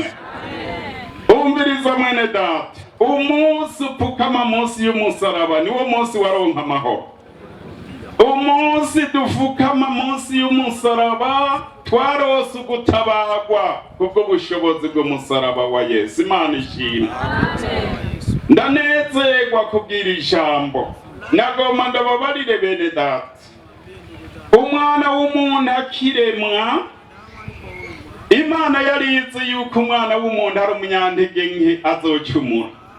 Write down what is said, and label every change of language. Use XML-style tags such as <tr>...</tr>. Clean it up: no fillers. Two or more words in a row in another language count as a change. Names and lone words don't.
<rn>Umviriza mwene data, umunsi upfukama munsi y'umusaraba niwo munsi waronka amahoro. Umunsi dufukama munsi y'umusaraba twarose ugutabarwa kubwo bushobozi bw'umusaraba wa Yesu. Imana ishimwe. Ndanezerwa kubwira ijambo. nagomba ndababarire bene data, umwana w'umuntu akiremwa, Imana yarizi yuko umwana w'umuntu ari umunyantege nke azocumura.</rn>